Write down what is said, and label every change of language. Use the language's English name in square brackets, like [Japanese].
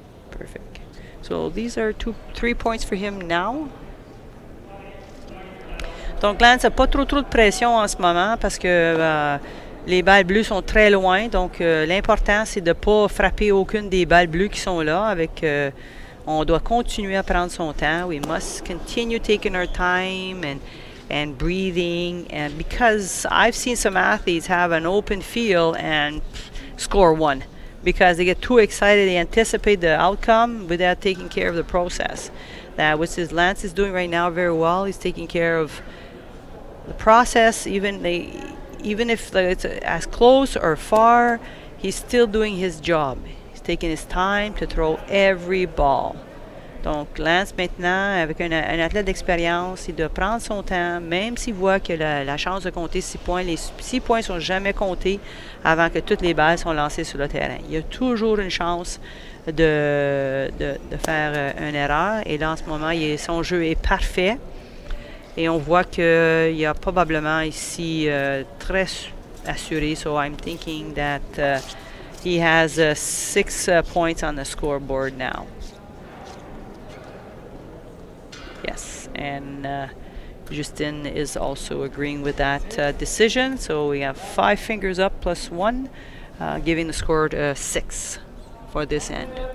[English] Perfect. So these are 3 points for him now. [French] Donc Lance n'a pas trop de pression en ce moment parce que les balles bleues sont très loin. Donc l'important, c'est de ne pas frapper aucune des balles bleues qui sont là. On doit continuer à prendre son temps. [English] We must continue taking our time and breathing. And because I've seen some athletes have an open field and score one because they get too excited. They anticipate the outcome without taking care of the process. Which Lance is doing right now very well. He's taking care of the process, even if it's as close or far, he's still doing his job. He's taking his time to throw every ball. [French] Donc, Lance, maintenant, avec un athlète d'expérience, il doit prendre son temps, même s'il voit que la chance de compter 6 points, les 6 points ne sont jamais comptés avant que toutes les balles sont lancées sur le terrain. Il y a toujours une chance de faire une erreur. Et là, en ce moment, son jeu est parfait. Et on voit qu'il y a probablement ici très assuré. [English] So I'm thinking that he has 6 points on the scoreboard now. Yes, and Justine is also agreeing with that decision. So we have 5 fingers up plus 1, giving the score 6 for this end.